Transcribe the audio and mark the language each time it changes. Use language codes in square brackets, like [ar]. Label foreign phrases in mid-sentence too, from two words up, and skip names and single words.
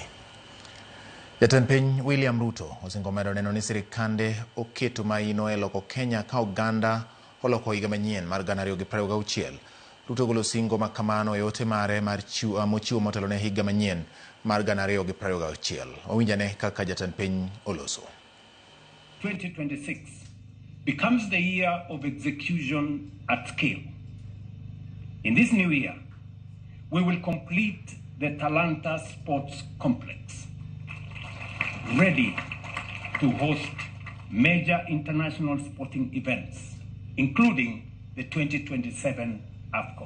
[luo] Jatend piny William Ruto osingomedo neno ni sirikande oketo maino e loko Kenya ka oganda oloko higa manyien mar 2026. Ruto golo singo makamano e ote mare mar mochiwo motelo ne higa manyien mar 2026. Owinjane kaka jatend piny oloso. [en] 2026 becomes the year of execution at scale. In this new year, we will complete the Talanta Sports Complex, ready to host major international sporting events, including the 2027 AFCON.